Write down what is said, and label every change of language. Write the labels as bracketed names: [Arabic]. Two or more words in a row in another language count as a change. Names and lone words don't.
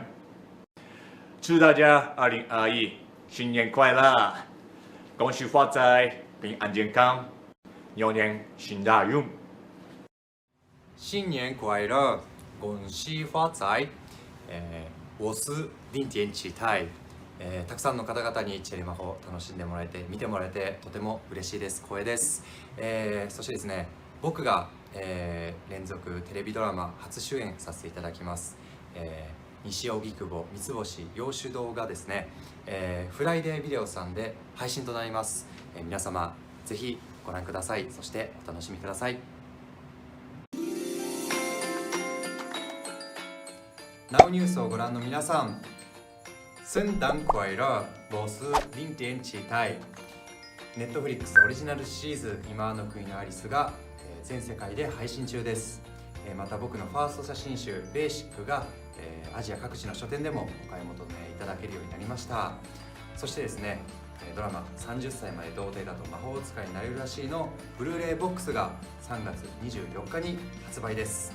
[Chinese] 祝大家2021新年快乐，恭喜发财，平安健康，牛年行大运。新年快乐，恭喜发財。我是林天地泰。 [Japanese] たくさんの方々にチェリマホを楽しんでもらえて、見てもらえてとても嬉しいです。光栄です。そしてですね、僕が、連続テレビドラマ初主演させていただきます。西荻窪三つ星洋酒堂がですね、フライデービデオさんで配信となります。皆様ぜひご覧ください。そしてお楽しみください。Now ニュースをご覧の皆さん、 [Chinese] 聖誕快樂、我是林天地泰。 [Japanese] Netflix オリジナルシリーズ今の国のアリスが全世界で配信中です。また僕のファースト写真集ベーシックがアジア各地の書店でもお買い求めいただけるようになりました。そしてですね、ドラマ30歳まで童貞だと魔法使いになれるらしいのブルーレイボックスが3月24日に発売です。